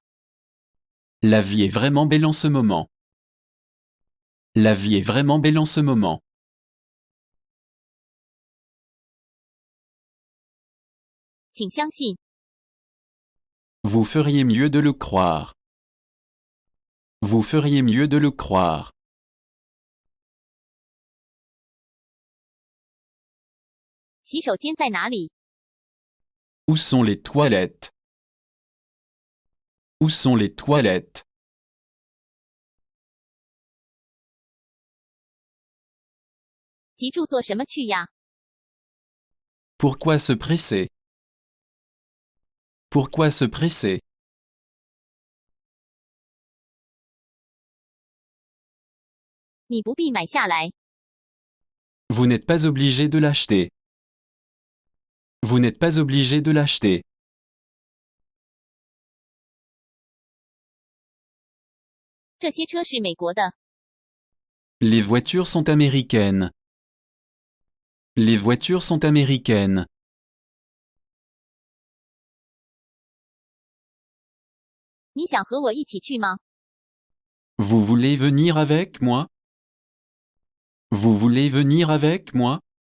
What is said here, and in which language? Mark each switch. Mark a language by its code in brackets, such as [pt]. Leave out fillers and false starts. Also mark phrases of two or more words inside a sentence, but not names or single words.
[fr] La vie est vraiment belle en ce moment. La vie est vraiment belle en ce moment. [zh] 请相信， [fr] Vous feriez mieux de le croire. Vous feriez mieux de le croire. [zh] 洗手间在哪里？ [fr] Où sont les toilettes? Où sont les toilettes? [zh] 急住做什么去呀？ [fr] Pourquoi se presser? Pourquoi se presser? [zh] 你不必买下来。 [fr] Vous n'êtes pas obligé de l'acheter. Vous n'êtes pas obligé de l'acheter. [zh] 这些车是美国的。 [fr] Les voitures sont américaines. Les voitures sont américaines. [zh] 你想和我一起去吗？ [fr] Vous voulez venir avec moi? Vous voulez venir avec moi?